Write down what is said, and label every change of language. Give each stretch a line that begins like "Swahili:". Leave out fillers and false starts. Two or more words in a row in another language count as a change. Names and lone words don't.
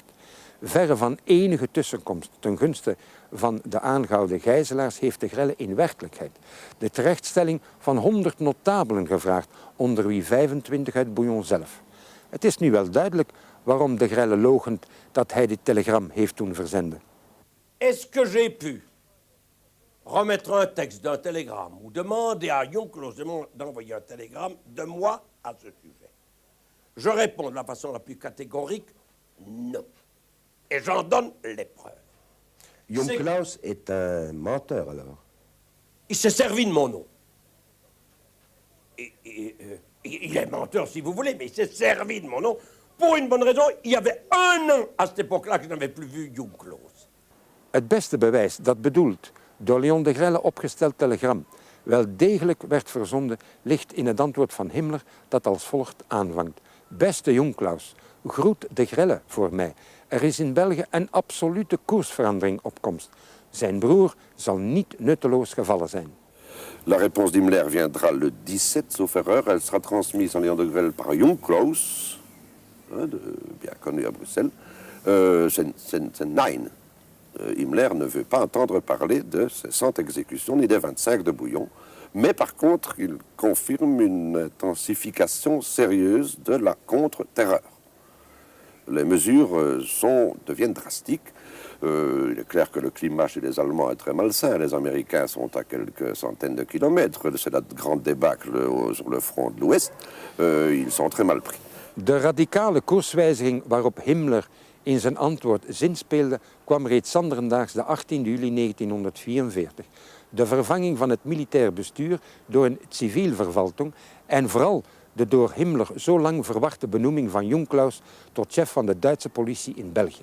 Dutch: Verre van enige tussenkomst ten gunste van de aangehouden gijzelaars heeft de Grelle in werkelijkheid de terechtstelling van 100 notabelen gevraagd, onder wie 25 uit Bouillon zelf. Het is nu wel duidelijk waarom de Grelle loochent dat hij dit telegram heeft doen verzenden.
French: Est-ce que j'ai pu remettre un texte d'un télégramme ou demander à Young-Claus d'envoyer un télégramme de moi à ce sujet? Je réponds de la façon la plus catégorique, non. Et j'en donne les preuves. Young-Claus est un menteur, alors? Il s'est servi de mon nom. Il est menteur, si vous voulez, mais il s'est servi de mon nom pour une bonne raison. Il y avait un an à cette époque-là que je n'avais plus vu Young-Claus.
Dutch: Het beste bewijs dat bedoeld door Leon de Grelle opgesteld telegram wel degelijk werd verzonden, ligt in het antwoord van Himmler dat als volgt aanvangt. Beste Young-Claus, groet de Grelle voor mij. Er is in België een absolute koersverandering op komst. Zijn broer zal niet nutteloos gevallen zijn.
French: La réponse d'Himmler viendra le 17, sauf erreur. Elle sera transmise en Léon de Grelle par Young-Claus, bien connu à Bruxelles. C'est nein. Himmler ne veut pas entendre parler de ces 100 exécutions ni des 25 de Bouillon. Mais par contre, il confirme une intensification sérieuse de la contre-terreur. Les mesures deviennent drastiques. Il est clair que le climat chez les Allemands est très malsain. Les Américains sont à quelques centaines de kilomètres. C'est la grande débâcle sur le front de l'Ouest. Ils sont très mal pris.
Dutch: De radicale koerswijziging waarop Himmler in zijn antwoord zinspeelde kwam reeds zanderdaags de 18 juli 1944. De vervanging van het militair bestuur door een civielverwaltung en vooral de door Himmler zo lang verwachte benoeming van Young-Claus tot chef van de Duitse politie in België.